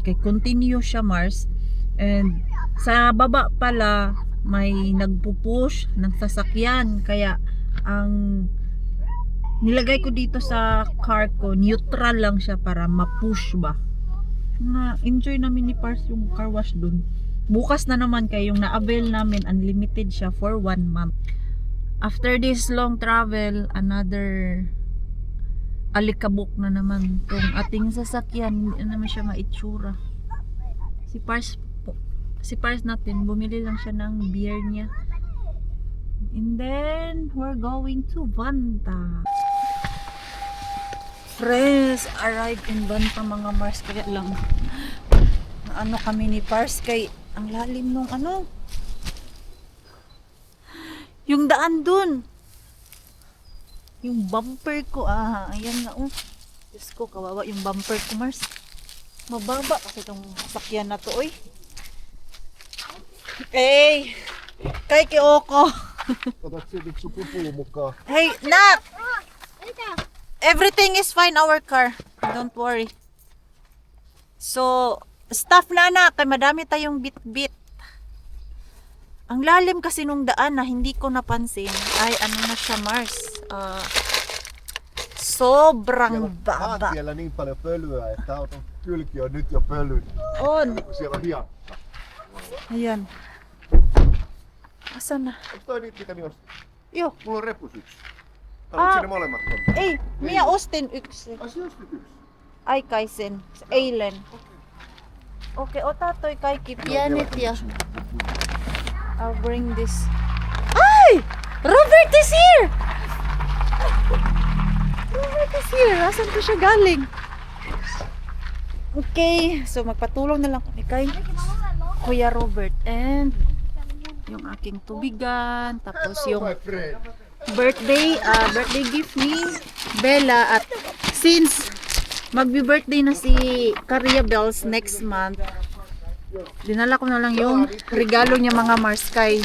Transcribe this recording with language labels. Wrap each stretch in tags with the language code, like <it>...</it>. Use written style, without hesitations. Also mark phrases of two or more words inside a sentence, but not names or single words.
<tl>Kaya continue siya, Mars. And sa baba pala, may nagpupush ng sasakyan. Kaya ang nilagay ko dito sa car ko, neutral lang siya para ma-push ba. Na-enjoy namin ni Pars yung car wash doon. Bukas na naman kayo yung na-avail namin, unlimited siya for 1 month.</tl> <en>After this long travel, another</en> <tl>alikabok na naman tong ating sasakyan. Hindi naman siya maitsura. Si Pars natin, bumili lang siya ng beer niya.</tl> <en>And then, we're going to Banta. Friends, arrived in Banta mga Mars.</en> <tl>Kaya lang, ano kami ni Pars kay ang lalim nung ano yung daan dun, yung bumper ko, ayan nga, Diyos ko, kawawa yung bumper ko, Mars. Mababa kasi itong sakyan na to, oy. Hey, kay Kyoko.</tl> <fi>Otat se nyt sun pupuun mukaan.</fi> <en>Hey, Nat, everything is fine, our car, don't worry.</en> <tl>So, staff na anak, kay madami tayong bit-bit. Ang lalim kasi nung daan na hindi ko napansin ay ano na siya, Mars. Sobrang Maat baba.</tl> <fi>siellä niin paljon pölyä, että auton kylki on nyt jo pölyn. On. Kun siellä on hiekka.</fi> <tl>Ayan. Asan na?</tl> <fi>Onko toi niitä, mitä minä ostin? Joo. Mulla on repus yksi. Haluatko Ah. ne molemmat tonne? Ei, minä ostin yksi. Ai sä ostit yksi? Aikaisen. Eilen. Okei, ota toi kaikki pienet ja</fi> <en>I'll bring this. Ay! Robert is here! Robert is here.</en> <tl>Asan ko siya galing? Okay, so magpatulong na lang kami kay Kuya Robert and yung aking tubigan, tapos yung</tl> <en>My friend. birthday gift</en> <tl>ni Bella. At since magbi-birthday na si Caria Bells next month, dinala ko na lang yung regalo niya mga Marskay.</tl>